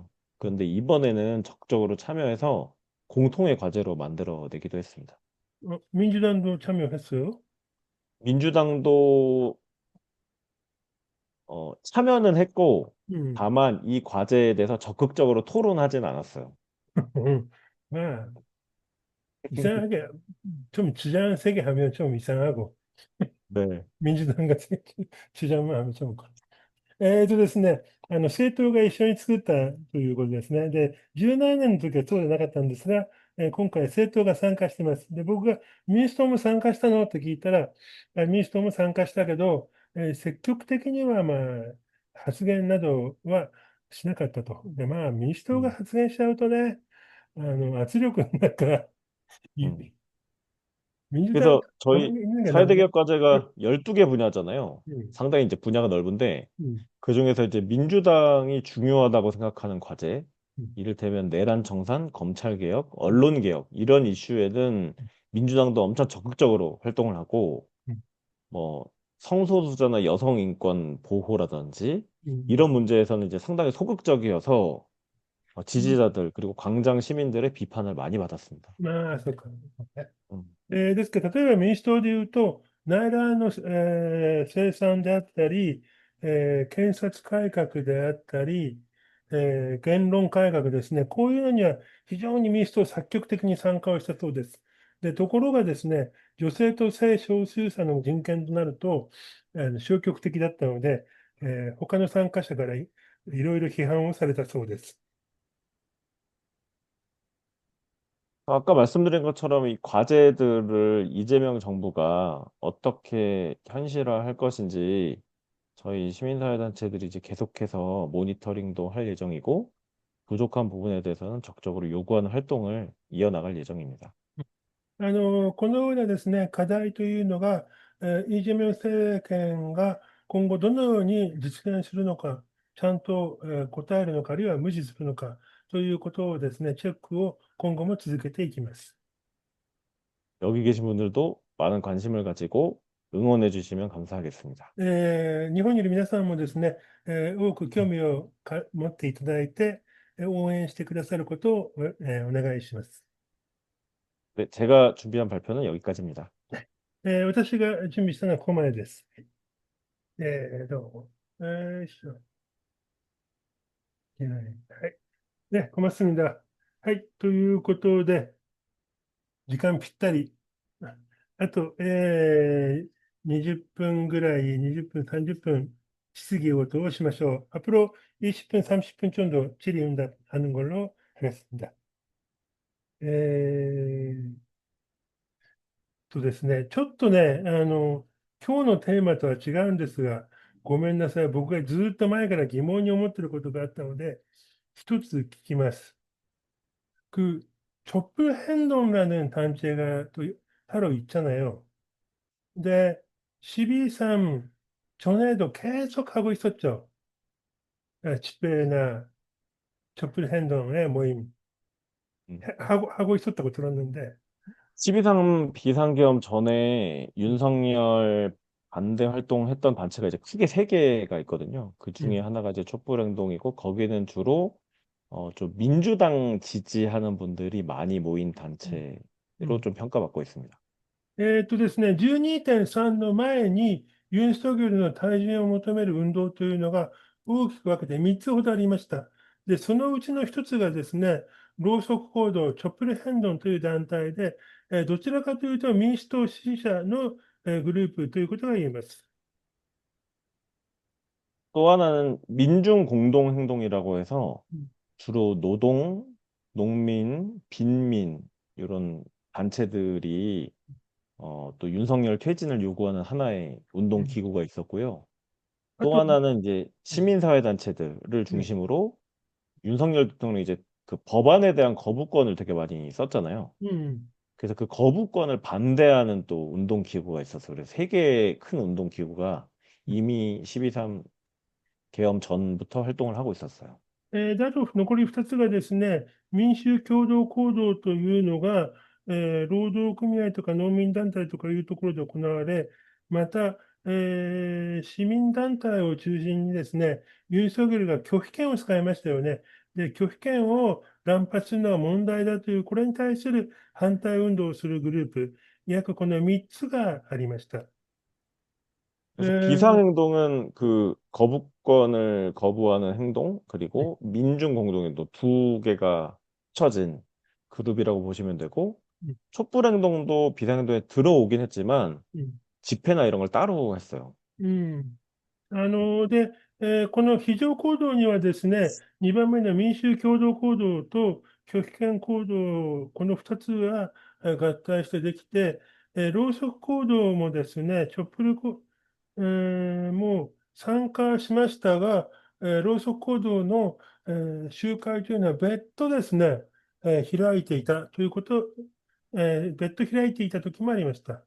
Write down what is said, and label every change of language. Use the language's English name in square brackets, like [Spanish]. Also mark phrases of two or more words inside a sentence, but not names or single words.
[Korean] 그런데 이번에는 적극적으로 참여해서 공통의 과제로 만들어내기도 했습니다. 民主党 도 참여했어요? 민주당도 참여는 했고, うん。 다만 이 과제에 대해서 적극적으로 토론하진 않았어요. まあ、 이상하게, 좀 주장 세게 하면 좀 이상하고, 네. 민주당が주장만 하면 좀 [Japanese] ですね、政党が一緒に作ったということですね。で、17年の時はそうでなかったんですが、今回政党が参加しています。で、僕が民主党も参加したのと聞いたら、民主党も参加したけど、積極的にはまあ発言などはしなかったと。で、まあ民主党が 음, 発言しちゃうとね、圧力の中、 음. 民主党 [Korean] 그래서 [Japanese] が [Korean] 저희 있는 게 なんで、 사회대개혁 과제가 12개 분야잖아요. うん、 상당히 이제 분야가 넓은데, うん、 그중에서 이제 민주당이 중요하다고 생각하는 과제, 음, 이를테면 내란 청산, 검찰 개혁, 언론 개혁 이런 이슈에는 민주당도 엄청 적극적으로 활동을 하고 음, 뭐 성소수자나 여성 인권 보호라든지 음, 이런 문제에서는 이제 상당히 소극적이어서 음. 지지자들 그리고 광장 시민들의 비판을 많이 받았습니다. [Japanese] まあ、そうか。 음. ですけど、例えば民主党で言うと、内乱の、清算であったり、検察改革であったり、言論改革ですね、こういうのには非常に民主党積極的に参加をしたそうです。で、ところがですね、女性と性少数者の人権となると、消極的だったので、他の参加者からいろいろ批判をされたそうです。 [Korean] 아까 말씀드린 것처럼 이 과제들을 이재명 정부가 어떻게 현실화할 것인지 저희 시민사회단체들이 이제 계속해서 모니터링도 할 예정이고 부족한 부분에 대해서는 적극적으로 요구하는 활동을 이어나갈 예정입니다. [Japanese] このようなですね、課題というのが、イ・ジェミョン政権が今後どのように実現するのか、ちゃんと、答えるのか、あるいは無視するのかということをですね、チェックを今後も続けていきます。 [Korean] 여기 계신 분들도 많은 관심을 가지고 응원해 주시면 감사하겠습니다. [Japanese] 日本にいる皆さんもですね、多く興味を持っていただいて、応援してくださることを、お願いします。 [Korean] 네, 제가 준비한 발표는 여기까지입니다. [Japanese] 私が準備したのはここまでです。どうも。よいしょ。はい。ね、小松だ。はい。ということで、時間ぴったり。あと、20分ぐらい、20分、30分質疑応答をしましょう。 [Korean] 앞으로 20분, 30분 정도 질의응답하는 걸로 하겠습니다. [Japanese] ですね、ちょっとね、今日のテーマとは違うんですが、ごめんなさい。僕がずっと前から疑問に思っていることがあったので、一つ聞きます。 [Korean] 그 촛불 행동이라는 단체가 또 따로 있잖아요. 근데 12.3 전에도 계속 하고 있었죠. 집회나 촛불 행동의 모임 음. 하고 있었다고 들었는데, 12.3 비상계엄 전에 윤석열 반대 활동했던 단체가 이제 크게 세 개가 있거든요. 그 중에 음, 하나가 이제 촛불행동이고 거기는 주로 좀 민주당 지지하는 분들이 많이 모인 음, 단체로 음. 좀 평가받고 있습니다. [Japanese] ですね、12.3の前にユン・ソギョルの退陣を求める運動というのが大きく分けて3つほどありました。で、そのうちの1つがですね、ろうそく行動、チョップルヘンドンという団体で、どちらかというと民主党支持者のグループということが言えます。 [Korean] 또 하나는 민중공동행동이라고 해서 주로 노동, 농민, 빈민 이런 단체들이 또 윤석열 퇴진을 요구하는 하나의 운동 기구가 있었고요. あ 또 [Japanese] と、 [Korean] 하나는 이제 うん 시민사회 단체들을 うん 중심으로 윤석열 대통령이 이제 그 법안에 대한 거부권을 되게 많이 썼잖아요. うん 그래서 그 거부권을 반대하는 또 운동 기구가 있었어요. 그래서 세 개의 큰 운동 기구가 이미 12.3 계엄 전부터 활동을 하고 있었어요. [Japanese] で、あと残り2つがですね、民衆共同行動というのが、労働組合とか農民団体とかいうところで行われ、また、市民団体を中心にですね、ユン・ソギョルが拒否権を使いましたよね。で、拒否権を乱発するのは問題だという、これに対する反対運動をするグループ、約この3つがありました。 [Korean] 그래서 비상행동은 그 거부권을 거부하는 행동, 그리고 민중공동행동 두 개가 합쳐진 그룹이라고 보시면 되고, 촛불행동도 비상행동에 들어오긴 했지만, 집회나 이런 걸 따로 했어요. うん。 [Japanese] で、この非常行動にはですね、2番目の民衆共同行動と拒否権行動、この2つが合体してできて、ろうそく行動もですね、チョップルコ、も参加しましたが、ろうそく行動の、集会というのは別途ですね、開いていたということ、別途開いていた時もありました。